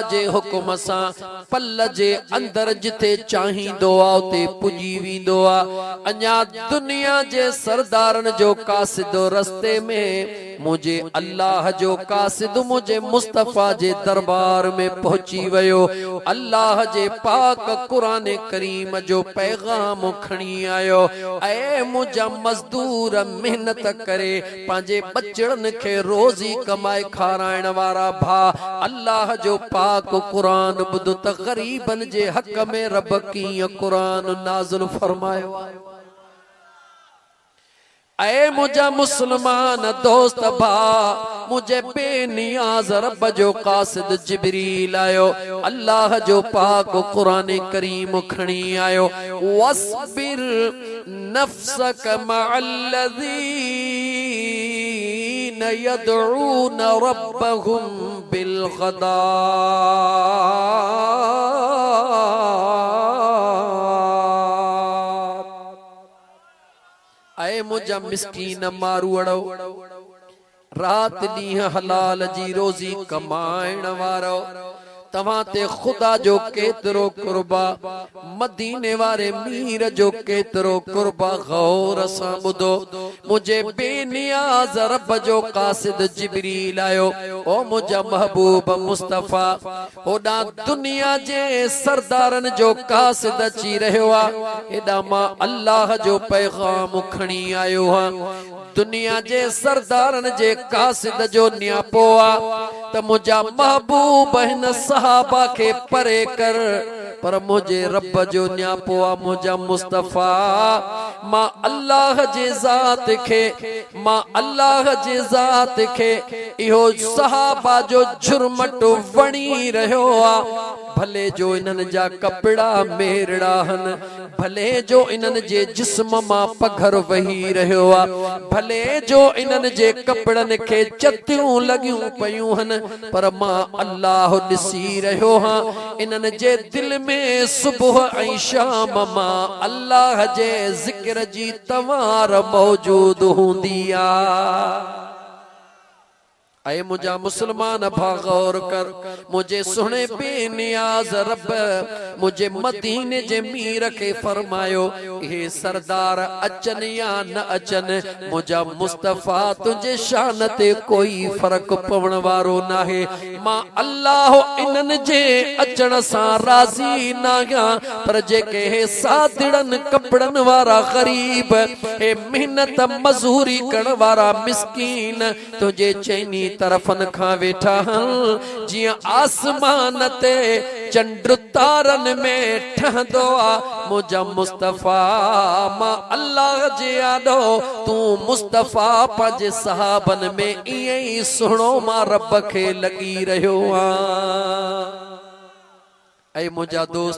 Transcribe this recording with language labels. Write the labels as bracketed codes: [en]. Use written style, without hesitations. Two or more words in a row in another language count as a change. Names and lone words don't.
[sd] जे हुक्म सां पल जे अंदर जिथे चाहींदो आ उते पुजी वेंदो आ अञा दुनिया जे सरदारन जो कासिद रस्ते में मुझे अल्लाह जो कासिद मुझे मुस्तफा जे दरबार में पहुंची वयो अल्लाह जे पाक कुरान करीम जो पैगाम खणी आयो ऐ मुझा मजदूर मेहनत करे पांजे बचड़न के रोजी कमाए खाराइण वारा भा अल्लाह जो पाक कुरान बुध त गरीबन जे हक में रब कीअं कुरान नाज़िल फरमायो ऐ मुझा मुसलमान दोस्त भा मुझे बेनियाज रब जो कासिद जिब्रील आयो अल्लाह जो पाक कुरान करीम खणी आयो [ar] واصبر نفسك مع الذين يدعون ربهم بالغداة [sd] ऐ मुझा मिस्कीन मारूड़ो रात ॾींहं हलाल जी रोजी कमाइण वारो तव्हां ते खुदा जो केतिरो कुर्बा मदीने वारे मीर जो केतिरो कुर्बा गौर सां ॿुधो मुझे बेनियाज रब जो कासिद जिब्रील आयो ओ मुझा महबूब मुस्तफा होॾा दुनिया जे सरदारन जो कासिद अची रहियो आ हेॾा मां अल्लाह जो पैगाम खणी आयो आहियां दुनिया जे सरदारन जे कासिद जो न्यापो आ त मुझा महबूब हिन सहाबा के परे कर पर मुझे रब जो न्यापो आ मुझा मुस्तफा मां अल्लाह जे ज़ात खे मां अल्लाह जे ज़ात खे इहो सहाबा जो झुरमट वणी रहियो आ भले जो इन्हनि जा कपड़ा मेरड़ा हन भले जो इन्हनि जे जिस्म मां पघर वही रहियो आ भले जो इन्हनि जे कपड़न के चतियूं लगियूं पयूं हन पर मां अल्लाह ॾिसी रहियो हां इन्हनि जे दिल में सुबह ऐं शाम मां अल्लाह जे ज़िक्र जी तवार मौजूद हूंदी आ ऐ मुझा मुसलमान भा गौर कर मुझे सुने बेनियाज रब मुझे मदीने जे मीर के फरमायो हे सरदार अचन या न अचन मुझा मुस्तफा तुझे शान ते कोई फर्क पवण वारो नाहे मां अल्लाह इन्हनि जे अचण सां राज़ी न आहियां पर जेके हे सादिड़न कपड़न वारा गरीब हे मेहनत मजूरी करण वारा मिस्कीन तुझे चैनी तरफन खां वेठा हन जियां आसमान ते चंड तारन में ठहंदो आ मुझा मुस्तफा मां अल्लाह जे आॾो तूं मुस्तफा पंहिंजे सहाबन में ईअं ई सुहिणो मां रब खे लॻी रहियो आ ऐ मुझा दोस्त